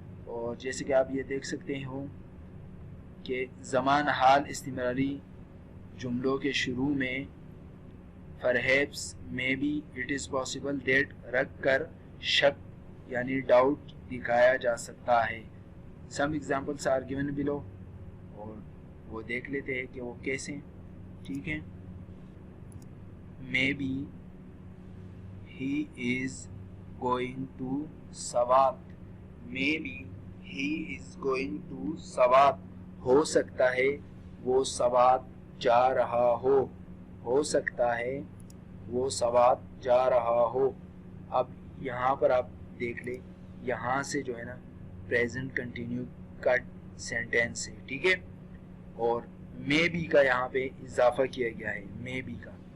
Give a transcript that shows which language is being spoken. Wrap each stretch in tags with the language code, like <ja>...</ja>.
<ur>اور جیسے کہ آپ یہ دیکھ سکتے ہو کہ زمان حال استمراری جملوں کے شروع میں</ur> <en>perhaps maybe it is possible that</en> <ur>رکھ کر شک یعنی ڈاؤٹ دکھایا جا سکتا ہے.</ur> <en>some examples are given below</en> <ur>اور وہ دیکھ لیتے ہیں کہ وہ کیسے.</ur> <en>ٹھیک ہے، maybe he is going to Swat. maybe he is going to Swat.</en> <ur>ہو سکتا ہے وہ سوات جا رہا ہو. ہو سکتا ہے وہ سوات جا رہا ہو. اب یہاں پر آپ دیکھ لیں، یہاں سے جو ہے نا پریزنٹ کنٹینیو کا سینٹینس ہے. ٹھیک ہے، اور مے بی کا یہاں پہ اضافہ کیا گیا ہے، مے بی کا.</ur>